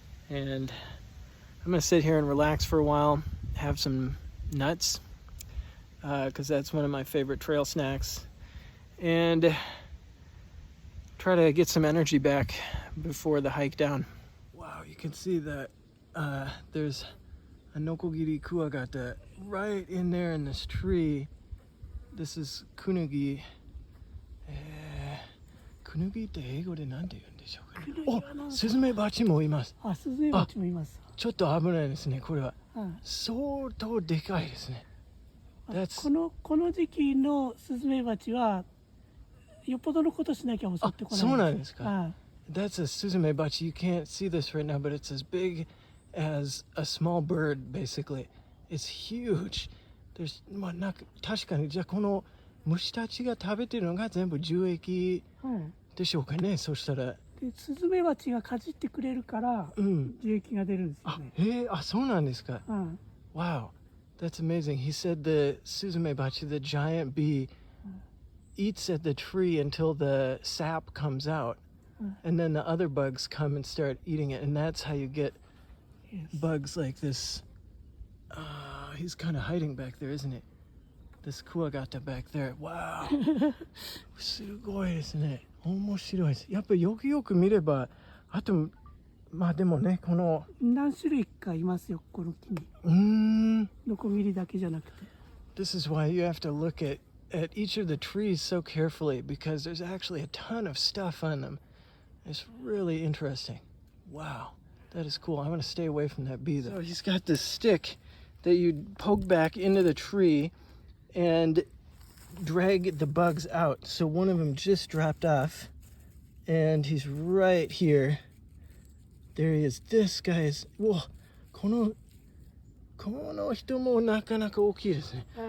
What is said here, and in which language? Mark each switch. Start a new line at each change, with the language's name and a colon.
English: And I'm gonna sit here and relax for a while, have some nuts, because that's one of my favorite trail snacks, and try to get some energy back before the hike down. Wow, you can see that there's a nokogiri kuwagata right in there in this tree. This is kunugi.
Japanese: Kunugi って英語で何て言うんでしょうかね。お、スズメバチもいます。あ、スズメバチもいます。ちょっと危ないですね、これは。相当でかいですね。この時期のスズメバチはよっぽどのことしなきゃ襲ってこない。そうなんですか。
English: That's a suzumebachi. You can't see this right now, but it's as big as a small bird, basically. It's huge. There's
Japanese: まあなんか確かにじゃあこの虫たちが食べてるのが全部樹液でしょうかね。そうしたら。でスズメバチがかじってくれるから樹液が出るんですよね。そうなんですか。
English: Wow, that's amazing. He said the suzumebachi, the giant bee, eats at the tree until the sap comes out. And then the other bugs come and start eating it. And that's how you get bugs like this. He's kind of hiding back there, isn't it? This kuwagata back there. Wow.
Japanese: すごいですね。面白いです。やっぱりよくよく見れば、あと、まあでもね、この何種類かいますよ、この木に。ノコギリだけじゃなくて。
English: This is why you have to look at each of the trees so carefully, because there's actually a ton of stuff on them. It's really interesting. Wow, that is cool. I want to stay away from that bee, though. So he's got this stick that you poke back into the tree and drag the bugs out. So one of them just dropped off, and he's right here. There he is. This guy is...
Japanese: Whoa, この人もなかなか大きいですね。